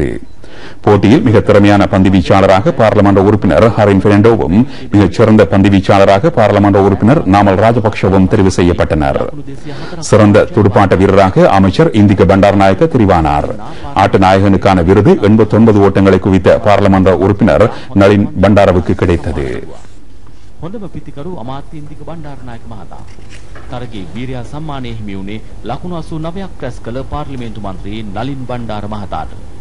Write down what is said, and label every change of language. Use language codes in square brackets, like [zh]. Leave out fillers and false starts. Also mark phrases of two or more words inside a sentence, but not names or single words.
[ta] போட்டியில் மிக திறமையான பந்து வீச்சாளராக பாராளுமன்ற உறுப்பினர் ஹரின் பெர்னாண்டோவும், மிகச் சிறந்த பந்து வீச்சாளராக பாராளுமன்ற உறுப்பினர் நாமல் ராஜபக்ஷவும் தெரிவு செய்யப்பட்டனர். சிறந்த துடுப்பாட்ட வீரராக அமைச்சர் இந்திக்க பண்டாரநாயக்க தெரிவானார். ஆட்ட நாயகனுக்கான விருது 89 ஓட்டங்களை குவித்த பாராளுமன்ற உறுப்பினர் நளின் பண்டாரவுக்கு கிடைத்தது. [si] හොඳම පිතිකරු අමාත්‍ය ඉන්දික බණ්ඩාරනායක මහතා තරගයේ වීරයා සම්මානය හිමි වුණේ ලකුණු 89ක් රැස් කළ පාර්ලිමේන්තු මන්ත්‍රී නලින් බණ්ඩාර මහතාට.